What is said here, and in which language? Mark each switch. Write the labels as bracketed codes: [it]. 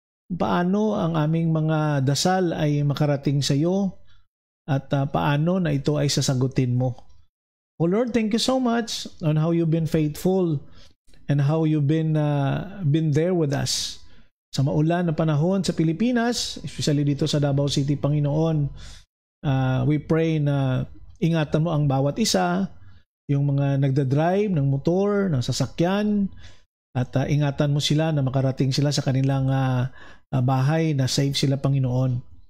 [tl] Paano ang aming mga dasal ay makarating sa iyo at paano na ito ay sasagutin mo. [en] Oh Lord, thank you so much on how you've been faithful and how you've been there with us. [tl] Sa maulan na panahon sa Pilipinas, especially dito sa Davao City, Panginoon, [en] we pray [tl] na ingatan mo ang bawat isa, yung mga nagdadrive ng motor, ng sasakyan, at ingatan mo sila na makarating sila sa kanilang bahay na safe sila, Panginoon.